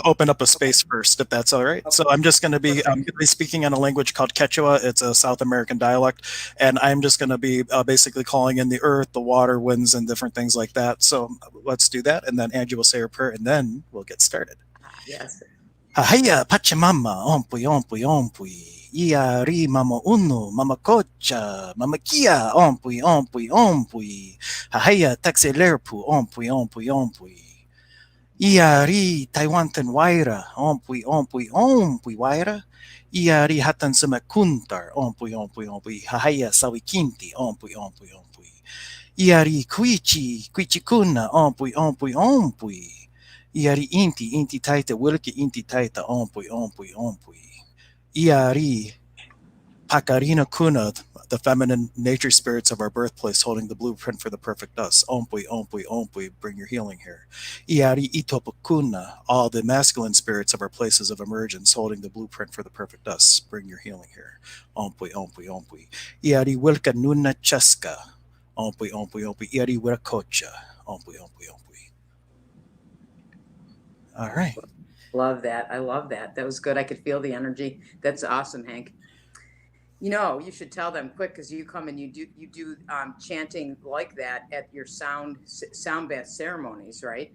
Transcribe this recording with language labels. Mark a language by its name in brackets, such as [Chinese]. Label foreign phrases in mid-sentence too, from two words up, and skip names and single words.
[English] to open up a Okay. space first, if that's all right. Okay. So I'm just going to be Perfect. speaking in a language called Quechua. It's a South American dialect, and I'm just going to be basically calling in the earth, the water, winds, and different things like that. So let's do that, and then Angie will say her prayer, and then we'll get started. Ah, yes. [Quechua] Hahaya Pachamama, ompui, ompui, ompui. Ia ri mama unu, mama kocha, mama kia, ompui, ompui, ompui. Hahaya taxilerpu, ompui, ompui, ompui. Iari Taiwantan waira, ompui ompui ompui waira. Iari hatan semakuntar, ompui ompui ompui. Hahaya sawikinti, ompui ompui ompui. Iari kuichi kuna, ompui ompui ompui. Iari inti taita, wilki inti taita, ompui ompui ompui. Iari Pakarina Kuna, [English] the feminine nature spirits of our birthplace holding the blueprint for the perfect us. [Quechua] Ompui, ompui, ompui, [English] bring your healing here. [Quechua] Iari Itopakuna, [English] all the masculine spirits of our places of emergence holding the blueprint for the perfect us. Bring your healing here. [Quechua] Ompui, ompui, ompui. Iari Wilka Nuna Cheska. Ompui, ompui, ompui. Iari Wirakocha. Ompui, ompui, ompui. [English] All right. Love that. I love that. That was good. I could feel the energy. That's awesome, Hank. You know, you should tell them quick because you come and you do chanting like that at your sound bath ceremonies, right?